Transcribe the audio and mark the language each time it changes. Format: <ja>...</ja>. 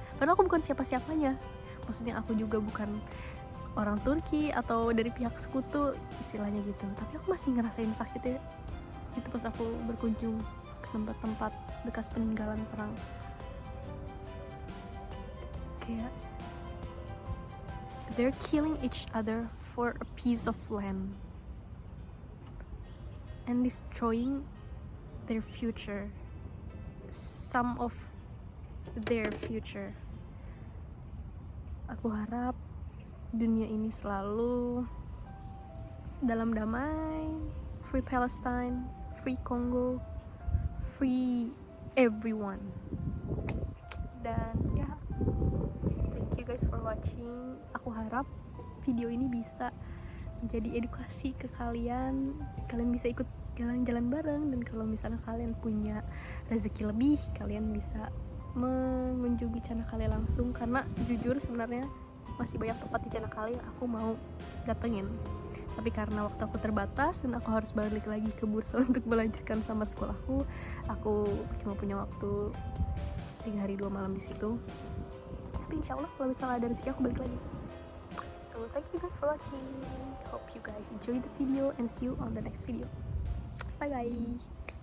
<id>Padahal aku bukan siapa-siapanya, maksudnya aku juga bukan orang Turki atau dari pihak sekutu istilahnya gitu, tapi aku masih ngerasain sakitnya itu pas aku berkunjung ke tempat-tempat bekas peninggalan perang.</id> <en>Kayak they're killing each other for a piece of land and destroying their future, some of their future.</en> <id>Aku harap dunia ini selalu dalam damai,</id> <en>free Palestine, free Congo, free everyone.</en> <id>Dan ya,</id> <en>thank you guys for watching.</en> <id>Aku harap video ini bisa menjadi edukasi ke kalian bisa ikut jalan-jalan bareng, dan kalau misalnya kalian punya rezeki lebih, kalian bisa mengunjungi Chanakale langsung, karena jujur sebenarnya masih banyak tempat di Chanakale yang aku mau datengin, tapi karena waktu aku terbatas dan aku harus balik lagi ke Bursa untuk melanjutkan sama sekolahku, aku cuma punya waktu 3 hari 2 malam di situ. Tapi insyaallah kalau misalnya ada rezeki aku balik lagi.</id> <en>So thank you guys for watching. Hope you guys enjoy the video and see you on the next video. Bye guys.</en>